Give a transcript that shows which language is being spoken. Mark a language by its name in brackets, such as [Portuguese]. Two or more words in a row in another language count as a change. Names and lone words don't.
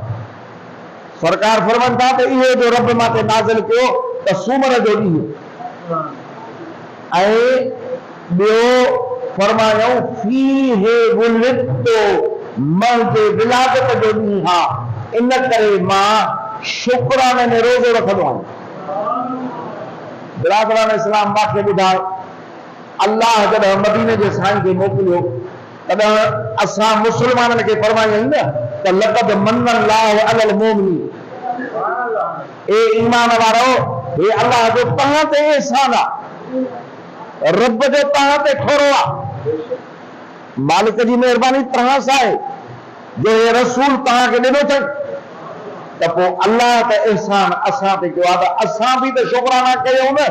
[Sindhi] सरकार फरमाइनि था त इहो जो रब मां ते नाज़िल कयो त सूमर जो ॾींहुं, ऐं ॿियो फरमायूं [Arabic] فيه ولدت, [Sindhi] मुंहिंजे विलादत जो ॾींहुं आहे, इन करे मां शुक्राने में रोज़ो रखंदो आहियां। बिरादरान इस्लाम मूंखे ॿुधाए, अल्लाह जॾहिं मदीने जे साईं खे मोकिलियो तॾहिं असां मुस्लमाननि खे फरमायूं न त [Arabic] لقد من الله على المؤمنين, [Sindhi] ए ईमान वारो, हे अल्लाह जो तव्हां ते एहसान आहे, रब जो तव्हां ते थोरो आहे, मालिक जी महिरबानी तव्हां सां आहे जो हे रसूल तव्हांखे ॾिनो अथई। त पोइ अल्लाह त एहसान असां ते कयो आहे त असां बि त शुक्राना कयूं न।